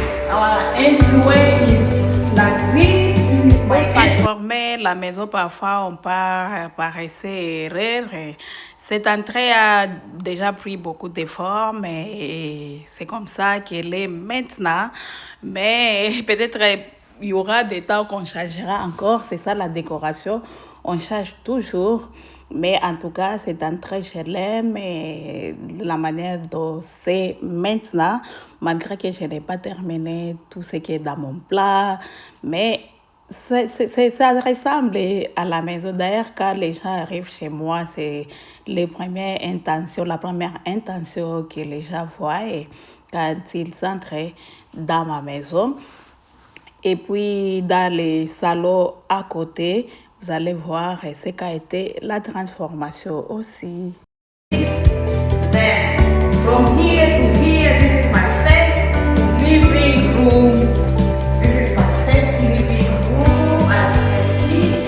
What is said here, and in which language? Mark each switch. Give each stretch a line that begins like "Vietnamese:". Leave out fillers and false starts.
English: Our entryway is like this. This is my
French: transformer la maison. Parfois, on par essai erreur. Cette entrée a déjà pris beaucoup d'efforts, mais c'est comme ça qu'elle est maintenant. Mais peut-être il y aura des temps qu'on changera encore. C'est ça la décoration. On change toujours. Mais en tout cas, cette entrée, je l'aime et la manière dont c'est maintenant, malgré que je n'ai pas terminé tout ce qui est dans mon plat. Mais ça ressemble à la maison. D'ailleurs, quand les gens arrivent chez moi, c'est la première intention que les gens voient quand ils entrent dans ma maison. Et puis, dans les salons à côté, vous allez voir ce qu'a été la transformation aussi.
English: Then, from here to here, this is my first living room. This is my first living room, as you can see.